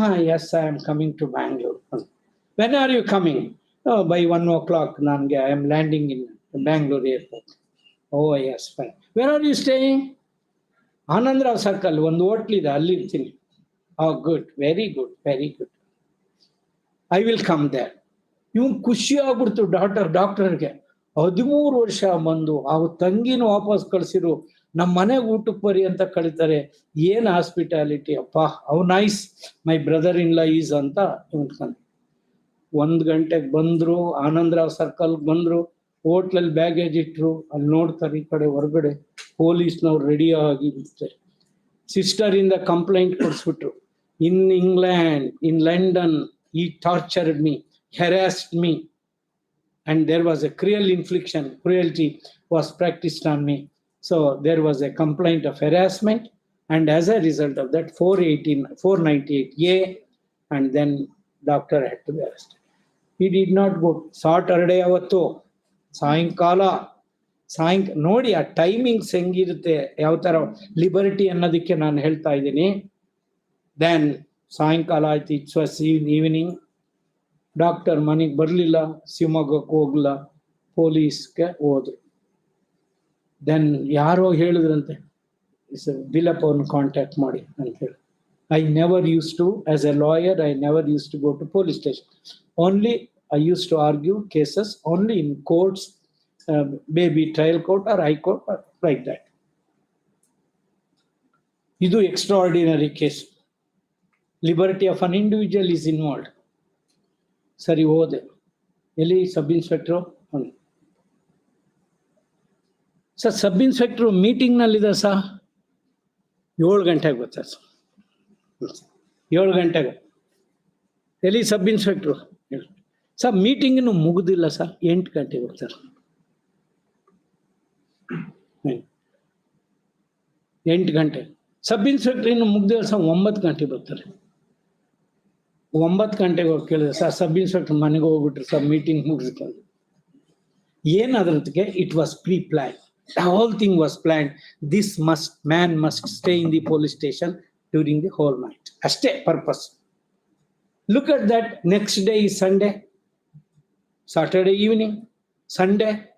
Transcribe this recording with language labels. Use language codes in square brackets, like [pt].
[en] Yes, I am coming to Bangalore. When are you coming? Oh, by 1 o'clock, I am landing in Bangalore airport. Oh, yes, fine. Where are you staying? Anandrav Circle, one hotel [kn] ಇದೆ, ಅಲ್ಲಿ ಇರ್ತೀನಿ. [en] Oh, good, very good, very good. I will come there. [kn] ಇವ್ನು ಖುಷಿ ಆಗ್ಬಿಡ್ತು ಡಾಕ್ಟರ್ಗೆ. 13 ವರ್ಷ ಬಂದು ಆ ತಂಗಿನ ವಾಪಸ್ ಕಳ್ಸಿರು, ನಮ್ಮ ಮನೆಗೆ ಊಟಕ್ಕೆ ಬರಿ ಅಂತ ಕಳಿತಾರೆ. ಏನ್ ಹಾಸ್ಪಿಟಾಲಿಟಿ ಅಪ್ಪ, [en] oh nice, my brother in law is [kn] ಅಂತ ಇವ್ಕೊಂಡು 1 ಗಂಟೆಗೆ ಬಂದ್ರು. ಆನಂದರಾವ್ ಸರ್ಕಲ್ ಬಂದ್ರು, ಹೋಟ್ಲಲ್ಲಿ ಬ್ಯಾಗೇಜ್ ಇಟ್ರು. ಅಲ್ಲಿ ನೋಡ್ತಾರೆ, ಈ ಕಡೆ ಹೊರಗಡೆ ಪೊಲೀಸ್ನವ್ರು ರೆಡಿ ಆಗಿ ಬಿಡ್ತಾರೆ. ಸಿಸ್ಟರ್ ಇಂದ complaint ಕೊಡಿಸ್ಬಿಟ್ರು. [en] In England, in London, he tortured me, harassed me, and there was a cruelty was practiced on me. So there was a complaint of harassment, and as a result of that 498A, and then doctor had to be arrested. He did not go. [kn] Saturday avattu ಸಾಯಂಕಾಲ ನೋಡಿ ಆ timings ಹೆಂಗಿರುತ್ತೆ, ಯಾವ ತರ liberty ಅನ್ನೋದಕ್ಕೆ ನಾನು ಹೇಳ್ತಾ ಇದ್ದೀನಿ. ದೆನ್ ಸಾಯಂಕಾಲ ಆಯ್ತು, [en] It's was evening. [kn] ಡಾಕ್ಟರ್ ಮನೆಗೆ ಬರಲಿಲ್ಲ, ಶಿವಮೊಗ್ಗಕ್ಕೆ ಹೋಗ್ಲ, ಪೊಲೀಸ್ಗೆ ಹೋದ್ರು. ದೆನ್ ಯಾರೋ ಹೇಳಿದ್ರಂತೆ, ಬಿಲಪ್ಪ ಅವ್ರನ್ನ ಕಾಂಟ್ಯಾಕ್ಟ್ ಮಾಡಿ ಅಂತ ಹೇಳಿ. [en] I never used to, as a lawyer, I never used to go to police station. Only I used to argue cases only in courts, maybe trial court or high court, or like that. [kn] Idu [en] extraordinary case. Liberty of an individual is involved. [kn] Sari hode. Eli sub inspector. Sir, sub inspector meeting nallida sir. 7 ಗಂಟೆಗೆ ಬರ್ತಾರೆ sir. 7 ಗಂಟೆಗೆ ಎಲ್ಲಿ sub inspector sir, meeting ಇನ್ನು ಮುಗುದಿಲ್ಲ sir, 8 ಗಂಟೆಗೆ ಬರ್ತಾರೆ. 8 ಗಂಟೆ sub inspector ಇನ್ನು ಮುಗ್ದಿಲ್ಲ sir, 9 ಗಂಟೆಗೆ ಬರ್ತಾರೆ. 9 ಗಂಟೆಗೆ ಹೋಗಿ ಕೇಳಿದ್ರೆ, ಸರ್ ಸಬ್ ಇನ್ಸ್ಪೆಕ್ಟರ್ ಮನೆಗೆ ಹೋಗ್ಬಿಟ್ರು ಸರ್, ಮೀಟಿಂಗ್ ಮುಗಿಸ್ಕೊಂಡು. ಏನಾದ್ರದಕ್ಕೆ [en] It was pre plan. The whole thing was planned. This man must stay in the police station during the whole night. [kn] Ashte [en] purpose. Look at that. Next day is Sunday. Saturday evening, Sunday.